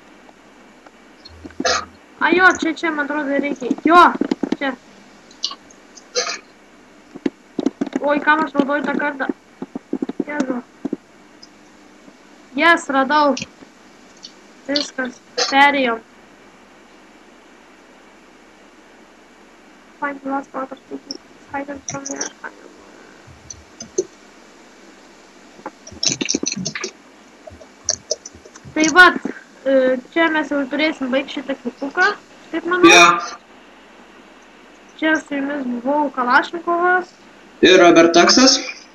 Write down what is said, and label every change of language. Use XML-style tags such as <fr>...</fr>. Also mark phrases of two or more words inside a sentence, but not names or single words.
<lt>A jo, čia, man atrodo, reikia. Jo, čia. Oi, kam aš naudoju tą kartą? Jėzu. Jes, radau. Viskas. Perėjom.</lt> <en>Find the last part of the hidden from there.</en> <lt>Tai vat, čia mes jau turėsim baigti šitą klipuką. Taip manau. Čia su jumis buvau Kalašnikovas. Ir Robert Taksas.</lt>